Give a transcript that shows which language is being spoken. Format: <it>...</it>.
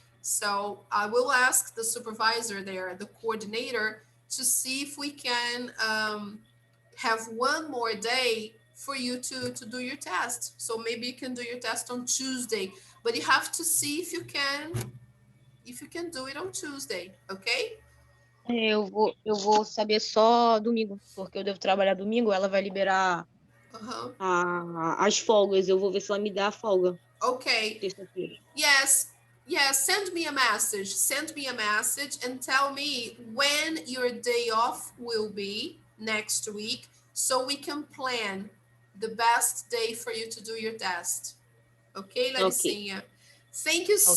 <en>So I will ask the supervisor there, the coordinator, to see if we can have one more day for you to do your test. So maybe you can do your test on Tuesday, but you have to see if you can do it on Tuesday, okay?</en> <pt>Eu vou saber só domingo, porque eu devo trabalhar domingo, ela vai liberar Uh-huh. as folgas. Eu vou ver se ela me dá a folga Okay. terça-feira.</pt> <en>Yes. Yes, send me a message. Send me a message and tell me when your day off will be next week, so we can plan the best day for you to do your test. Okay, Ok, Laricinha? Thank you ok.</en>